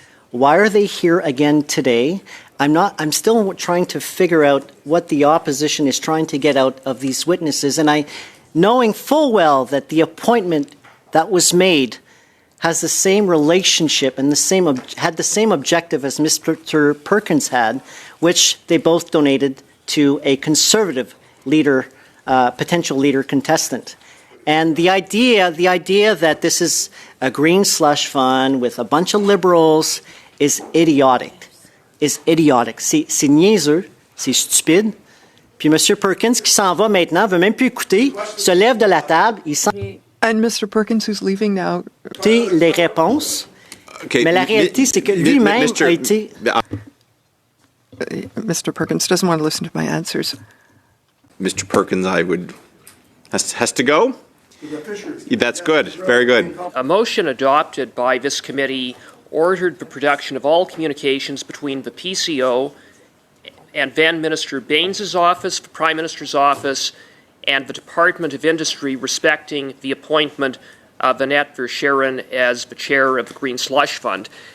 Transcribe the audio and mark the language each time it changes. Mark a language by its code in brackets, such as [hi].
[en] Why are they here again today? I'm still trying to figure out what the opposition is trying to get out of these witnesses, and knowing full well that the appointment that was made has the same relationship and had the same objective as Mr. Perkins had, which they both donated to a Conservative leader, potential leader contestant. And the idea that this is a green slush fund with a bunch of liberals is idiotic. [fr] C'est niaiseux, c'est stupide. Puis M. Perkins, qui s'en va maintenant, veut même plus écouter, se lève de la table, il s'en [en] And Mr. Perkins, who's leaving now. [fr] les réponses. Okay, Mais la réalité, c'est que lui-même a été... [en] Mr. Perkins doesn't want to listen to my answers. Mr. Perkins, has to go? That's good. Very good. A motion adopted by this committee ordered the production of all communications between the PCO and then Minister Baines' office, the Prime Minister's office, and the Department of Industry respecting the appointment of Annette Verscheren as the chair of the Green Slush Fund.